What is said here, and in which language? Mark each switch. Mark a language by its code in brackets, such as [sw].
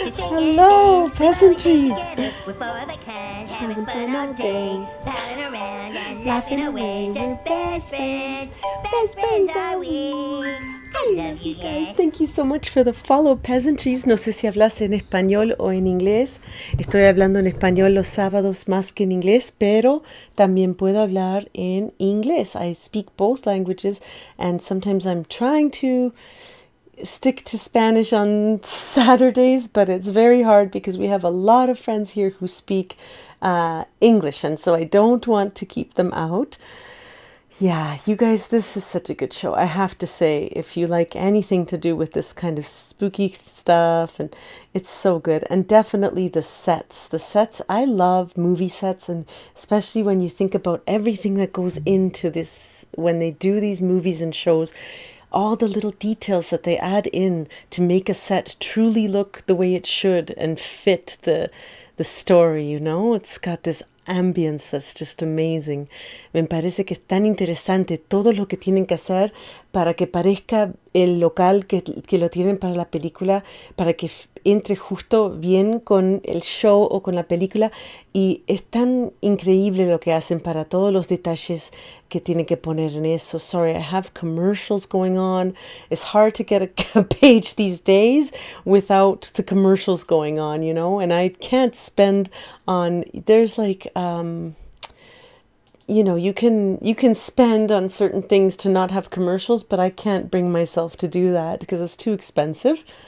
[en] Hello, peasantries. Having fun all day. Laughing away, we're best friends. Best friends are we. I love you guys. Thank you so much for the follow, peasantries. [es] No sé si hablas en español o en inglés. Estoy hablando en español los sábados más que en inglés, pero también puedo hablar en inglés. [en] I speak both languages, and sometimes I'm trying to stick to Spanish on Saturdays, but it's very hard because we have a lot of friends here who speak English, and so I don't want to keep them out. Yeah, you guys, this is such a good show. I have to say, if you like anything to do with this kind of spooky stuff, and it's so good. And definitely the sets. The sets, I love movie sets, and especially when you think about everything that goes into this, when they do these movies and shows, all the little details that they add in to make a set truly look the way it should and fit the story, you know? It's got this ambience that's just amazing. [es] Me parece que es tan interesante todo lo que tienen que hacer para que parezca el local que lo tienen para la película, para que entre justo bien con el show o con la película, y es tan increíble lo que hacen para todos los detalles que tienen que poner en eso. [en] Sorry, I have commercials going on. It's hard to get a page these days without the commercials going on, you know, and I can't spend on, there's like, you know, you can spend on certain things to not have commercials, but I can't bring myself to do that because it's too expensive.